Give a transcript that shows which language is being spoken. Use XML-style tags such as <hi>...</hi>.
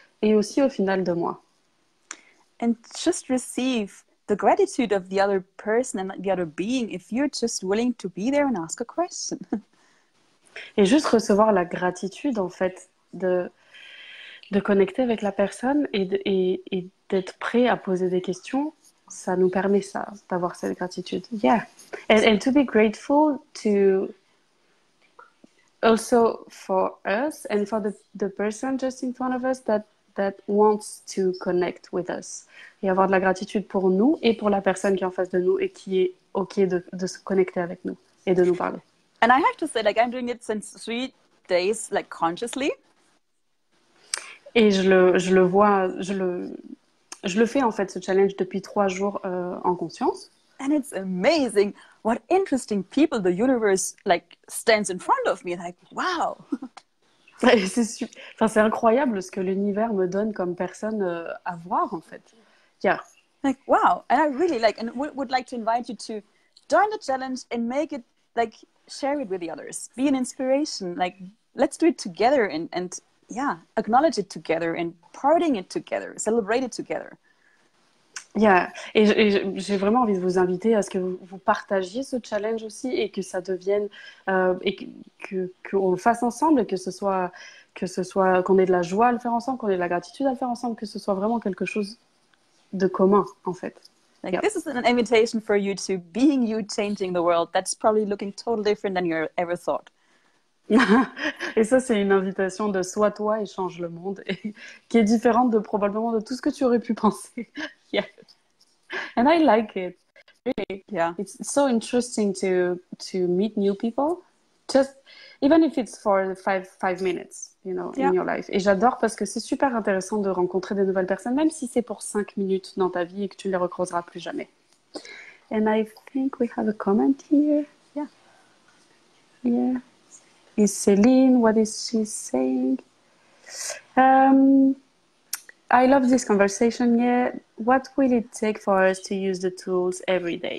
<fr>Et aussi au final de moi.</fr> <en>And just receive the gratitude of the other person and the other being if you're just willing to be there and ask a question.</en> <fr>Et juste recevoir la gratitude, en fait, de connecter avec la personne et d'être prêt à poser des questions, ça nous permet ça, d'avoir cette gratitude.</fr> <en>Yeah. And to be grateful to also for us and for the person just in front of us that wants to connect with us.</en> <fr>Et avoir de la gratitude pour nous et pour la personne qui est en face de nous et qui est OK de se connecter avec nous et de nous parler.</fr> <en>And I have to say, like, I'm doing it since 3 days, like, consciously.</en> <fr>Et je le vois, je le fais en fait ce challenge depuis 3 jours en conscience.</fr> <en>And it's amazing what interesting people the universe like stands in front of me. Like, wow.</en> <fr>Et c'est incroyable ce que l'univers me donne comme personne à voir en fait.</fr> <en>Yeah. Like, wow. And I really like and would like to invite you to join the challenge and make it like share it with the others. Be an inspiration. Like, let's do it together and yeah, acknowledge it together and partying it together, celebrate it together. Yeah.</en> <fr>Et j'ai vraiment envie de vous inviter à ce que vous partagiez ce challenge aussi et que ça devienne et qu'on le fasse ensemble et que ce soit qu'on ait de la joie à le faire ensemble, qu'on ait de la gratitude à le faire ensemble, que ce soit vraiment quelque chose de commun en fait.</fr> <en>Like, yep. This is an invitation for you to being you, changing the world. That's probably looking totally different than you ever thought.</en> <fr>Et ça, c'est une invitation de sois toi et change le monde, et qui est différente probablement de tout ce que tu aurais pu penser.</fr> <en>Yeah. And I like it. Really. Yeah. It's so interesting to meet new people, just even if it's for five minutes, you know, in your life.</en> <fr>Et j'adore parce que c'est super intéressant de rencontrer des nouvelles personnes, même si c'est pour 5 minutes dans ta vie et que tu ne les recroiseras plus jamais.</fr> <en>And I think we have a comment here. Yeah. Yeah. Is Celine, what is she saying? I love this conversation. Yeah. What will it take for us to use the tools every day?</en>